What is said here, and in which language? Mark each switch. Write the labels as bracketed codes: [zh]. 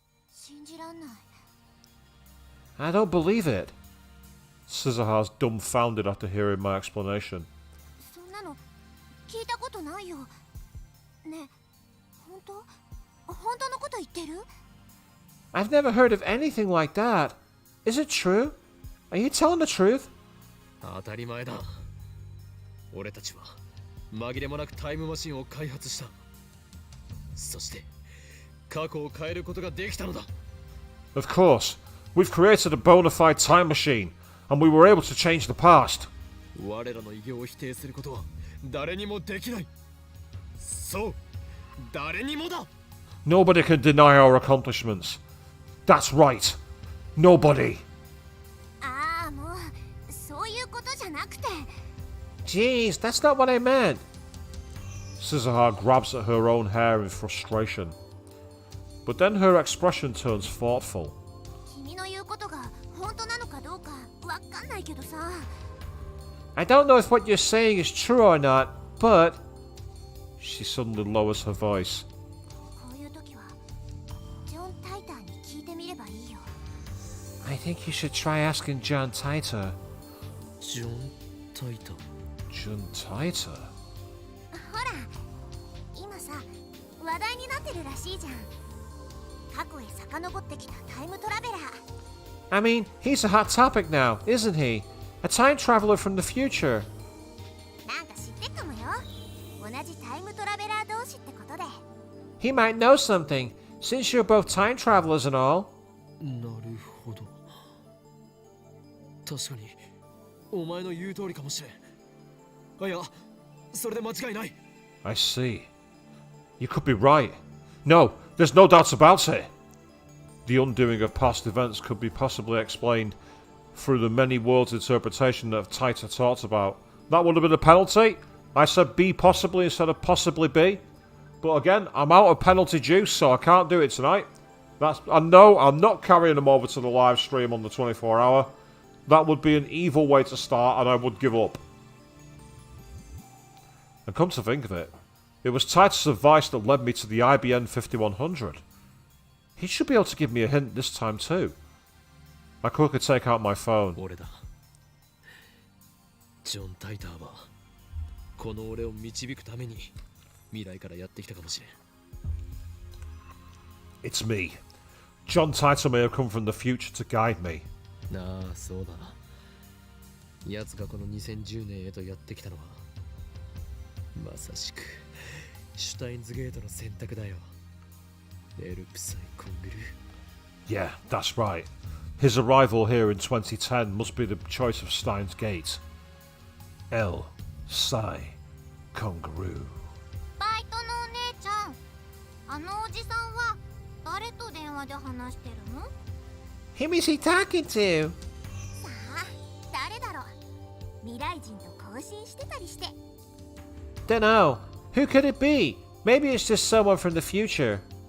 [ja] 信じらんない。 [en] I don't believe it. Scissorha's dumbfounded after hearing my explanation. [ja] そんなの聞いたことないよ。ねえ、本当？本当のこと言ってる？ [en] I've never heard of anything like that. Is it true? Are you telling the truth? [ja] 当たり前だ。俺たちは紛れもなくタイムマシンを開発した。そして過去を変えることができたのだ。 [en] Of course. We've created a bona fide time machine, and we were able to change the past. [ja] 我らの偉業を否定することは誰にもできない。そう、誰にもだ。 [en] Nobody can deny our accomplishments. That's right. Nobody. [ja] ああ、もうそういうことじゃなくて。 [en] Jeez, that's not what I meant. Scissorha grabs at her own hair in frustration. But then her expression turns thoughtful. [ja] 君の言うことが本当なのかどうかわかんないけどさ。 [en] I don't know if what you're saying is true or not, but... She suddenly lowers her voice. [ja] こういう時はジョン・タイターに聞いてみればいいよ。 [en] I think you should try asking John Titor. [ja] ジョン・タイター。 [en] John Titor? [ja] ほら、今さ話題になってるらしいじゃん。過去へ遡ってきたタイムトラベラー。 [en] I mean, he's a hot topic now, isn't he? A time traveler from the future. [ja] なんか知ってっかもよ。同じタイムトラベラー同士ってことで。 [en] He might know something, since you're both time travelers and all. [ja] なるほど。確かにお前の言う通りかもしれん。いや、それで間違いない。 [en] I see. You could be right. No, there's no doubt about it. The undoing of past events could be possibly explained through the many worlds interpretation that Taita talked about. That would have been a penalty. I said B possibly instead of possibly B. But again, I'm out of penalty juice, so I can't do it tonight. I know I'm not carrying them over to the live stream on the 24-hour. That would be an evil way to start, and I would give up. And come to think of it, it was Titus' advice that led me to the IBN 5100. He should be able to give me a hint this time too. I quickly take out my phone. [ja] 俺だ。ジョン・タイターはこの俺を導くために未来からやってきたかもしれん。 [en] It's me. John Titor may have come from the future to guide me. [ja] なあ、そうだ。奴がこの2010年へとやってきたのはまさしくシュタインズゲートの選択だよ。エルプサイコングル。 [en] Yeah, that's right. His arrival here in 2010 must be the choice of Steins Gate. El Sai Kongaroo. [ja] バイトのお姉ちゃん、あのおじさんは誰と電話で話してるの？ [en] Who is he talking to? [ja] さあ、誰だろう。未来人と交信してたりして。 [en] Dunno. Who could it be? Maybe it's just someone from the future.